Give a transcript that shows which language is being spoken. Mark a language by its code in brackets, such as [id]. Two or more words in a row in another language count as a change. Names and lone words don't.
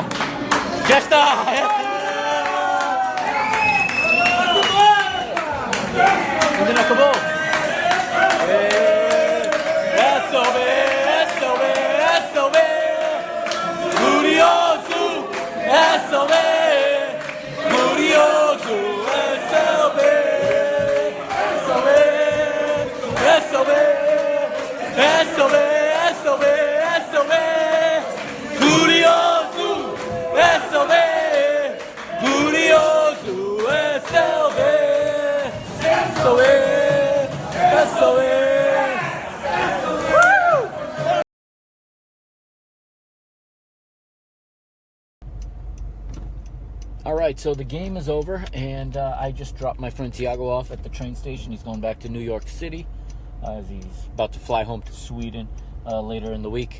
[pt] Já está. Ainda não acabou? SOB, curioso, SOB, curioso, SOB, SOB, SOB, SOB, SOB, SOB, curioso, SOB, curioso, SOB, SOB, SOB. [en] All right, so the game is over, and I just dropped my friend Tiago off at the train station. He's going back to New York City as he's about to fly home to Sweden later in the week.